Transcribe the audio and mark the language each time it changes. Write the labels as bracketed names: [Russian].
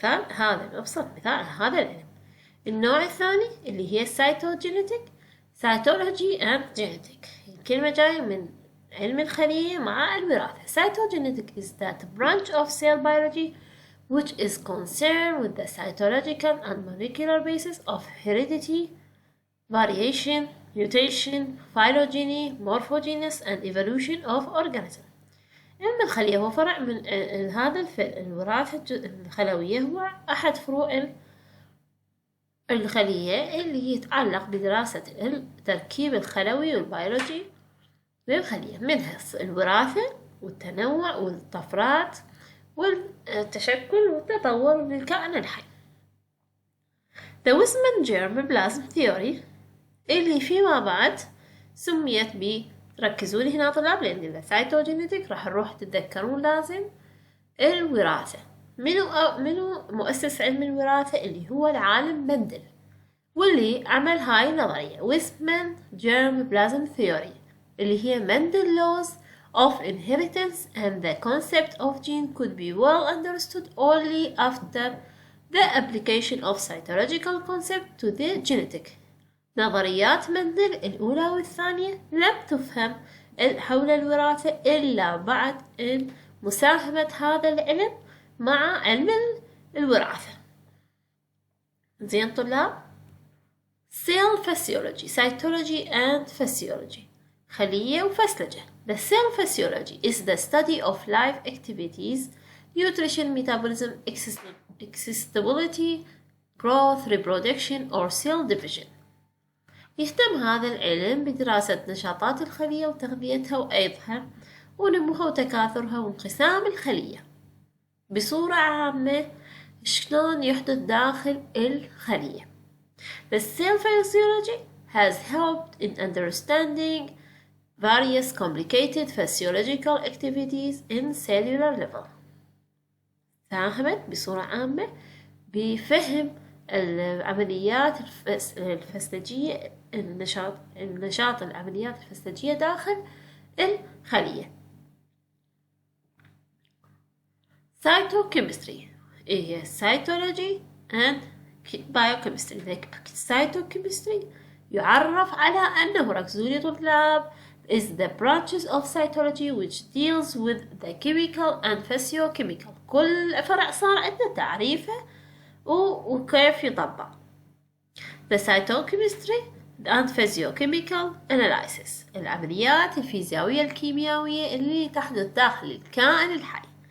[Arabic] هذا أبسط مثال هذا العلم. النوع الثاني اللي هي cytogenetic. [English] Cytology and genetic [Arabic] الكلمة جاية من علم الخلية مع الوراثة. [English] Cytogenetic is that branch of cell biology which is concerned with the cytological and molecular basis of heredity, variation, mutation, phylogeny, morphogenesis and evolution of organism. [Arabic] علم الخلية هو فرع من هذا الوراثة الخلوية، هو أحد فروع الخلية اللي يتعلق بدراسة التركيب الخلوي والبيولوجي للخلية، منها الوراثة والتنوع والطفرات والتشكل والتطور للكائن الحي. [English] The Weismann germplasm theory [Arabic] اللي فيما بعد سميت ركزوا لي هنا طلاب، لأن السايتوجينيتك راح نروح تتذكرون لازم الوراثة. منو مؤسس علم الوراثة؟ اللي هو العالم مندل، واللي عمل هاي النظرية ويسمان [English] germplasm theory [Arabic] اللي هي [English] Mendel laws of inheritance, and the concept of gene could be well understood only after the application of cytological concept to the genetic. [Arabic] نظريات مندل الأولى والثانية لم تفهم حول الوراثة إلا بعد مساهمة هذا العلم مع علم الوراثة. زين طلاب، [English] cell physiology, cytology and physiology [Arabic] خلية وفسلجة. [English] The cell physiology is the study of life activities, nutrition, metabolism, existability, growth, reproduction or cell division. [Arabic] يهتم هذا العلم بدراسة نشاطات الخلية وتغذيتها وأيضها ونموها وتكاثرها وانقسام الخلية بصورة عامة، شلون يحدث داخل الخلية. [English] The cell physiology has helped in understanding various complicated physiological activities in cellular level. [Arabic] ساهمت بصورة عامة بفهم العمليات الفسيولوجية، النشاط العمليات الفسيولوجية داخل الخلية. [English] cytochemistry هي cytology and biochemistry. cytochemistry [Arabic] يعرف على أنه ركزوا لي طلاب [English] is the branches of cytology which deals with the chemical and physiochemical. [Arabic] كل فرع صار عندنا تعريفه وكيف يطبق. [English] The cytochemistry and physiochemical analysis [Arabic] العمليات الفيزيائية الكيميائية اللي تحدث داخل الكائن الحي.